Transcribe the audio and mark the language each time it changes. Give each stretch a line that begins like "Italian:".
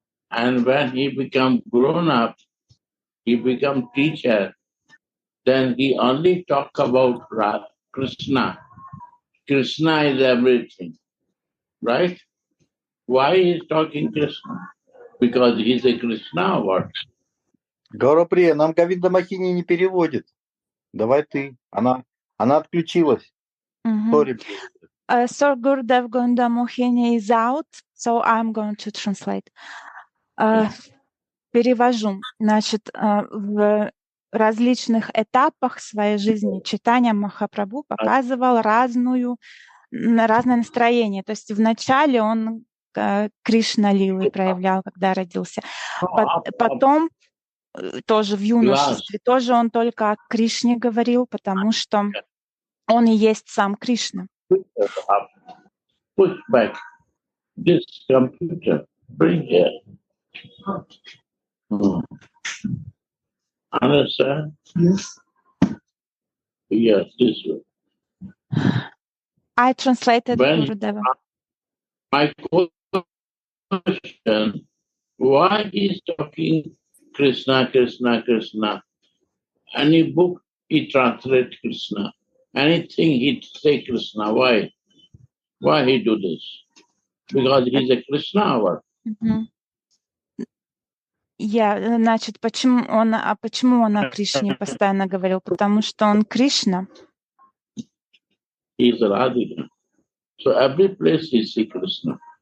English: And when he become grown up, he become teacher, then he only talk about Krishna. Krishna is everything, right? Why he is talking Krishna? Because he is a Krishna or what?
Russian: Гауравприя, нам Говинда Махини не переводит. Давай ты. Она отключилась. Sorry.
English: So Gurudev Goinda Mohini is out, so I'm going to translate.
Russian: Перевожу. Значит, в различных этапах своей жизни читания Махапрабху показывал разное настроение. То есть вначале он Кришна Лилы проявлял, когда родился. Потом тоже в юношестве тоже он только о Кришне говорил, потому что он и есть сам Кришна.
English: Push back this computer. Bring it. Understand? Yes. Yes, this way. I translated Gurudeva. My question, why is talking Krishna, Krishna, Krishna? Any book he translate Krishna. Anything he say Krishna. Why? Why he do this? Because he's a Krishna or?
Russian: Значит, почему он о Кришне постоянно говорил? Потому что он Кришна.
English: He is Radhika. So every place he see Krishna.